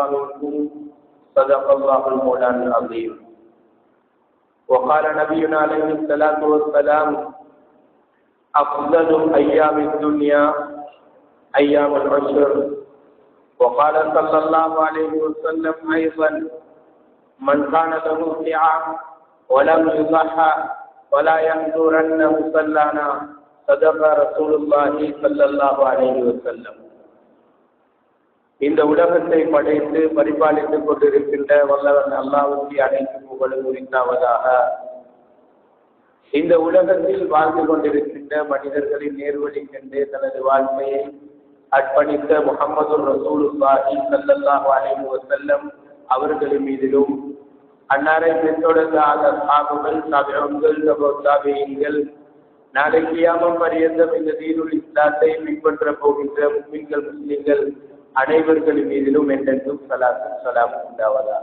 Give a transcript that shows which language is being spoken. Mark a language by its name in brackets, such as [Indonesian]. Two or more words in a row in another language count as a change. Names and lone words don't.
[Arabic] منكم صدق الله المولانا العظيم وقال نبينا عليه الصلاة والسلام أفضل أيام الدنيا أيام العشر وقال صلى الله عليه وسلم أيضا من كان له سعة ولم يضحى ولا يحضرن مصلانا صدق رسول الله صلى الله عليه وسلم. [Tamil] இந்த உலகத்தை படைத்து பரிபாலித்துக் கொண்டிருக்கின்ற வல்லவன் அல்லாஹ்வுக்கு அனைத்து புகழும் உரித்தாவதாக. இந்த உலகத்தில் வாழ்ந்து கொண்டிருக்கின்ற மனிதர்களின் நேர்வழிக்கென்றே தனது வாழ்க்கையை அர்ப்பணித்த முஹம்மது ரசூலுல்லாஹி [Arabic] صلى الله عليه وسلم [Tamil] அவர்களின் மீதிலும் அன்னாரை பின்தொடர்ந்த சஹாபாக்கள் தாபிஊன்கள் தாபிஈன்கள் நாளை கியாமத் பரியந்தம் இந்த தீனுல் இஸ்லாத்தை பின்பற்ற போகின்ற முஸ்லிம்கள் முஸ்லிம்கள் அனைவர்களின் மீதிலும் என்றென்றும் ஸலாத்தும் ஸலாமும் உண்டாவதாக.